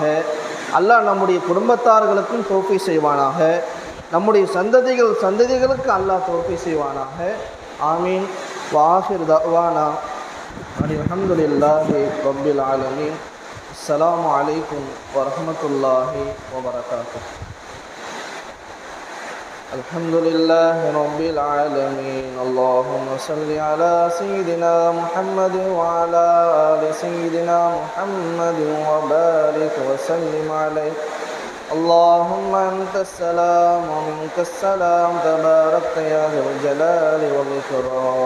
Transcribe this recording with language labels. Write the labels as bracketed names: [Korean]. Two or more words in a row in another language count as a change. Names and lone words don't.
[Tamil] அல்லாஹ் நம்முடைய குடும்பத்தார்களுக்கும் தௌஃபீக் செய்வானாக. நம்முடைய சந்ததிகளுக்கு அல்லாஹ் தௌஃபீக் செய்வானாக. ஆமீன். [Arabic] وآخر دعوانا الحمد لله رب العالمين. السلام عليكم ورحمة الله وبركاته. الحمد لله رب العالمين. اللهم صل على سيدنا محمد وعلى آل سيدنا محمد وبارك وسلم عليه. اللهم أنت السلام ومنك السلام، تباركت يا ذا الجلال والإكرام.